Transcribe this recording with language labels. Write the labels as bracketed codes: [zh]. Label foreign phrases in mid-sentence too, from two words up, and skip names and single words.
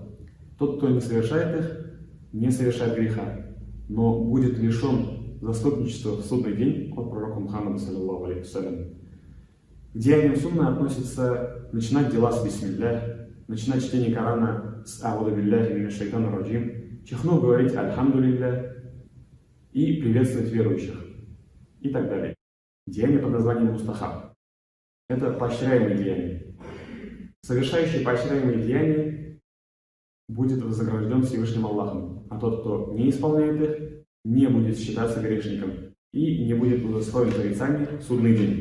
[ru] Тот, кто не совершает их, не совершает греха, но будет лишен заступничества в судный день от пророка Мухаммада, [ar] صلى الله عليه وسلم. [ru] К деяниям сунны относится начинать дела с бисмилля, начинать чтение Корана с [ar] أعوذ بالله من الشيطان الرجيم, [ru] чихнув говорить альхамдулилля и приветствовать верующих и так далее. Деяние под названием мустахаб. Это поощряемые деяния. Совершающий поощряемые деяния будет вознагражден Всевышним Аллахом, а тот, кто не исполняет их, не будет считаться грешником и не будет удостоен порицания в судный день.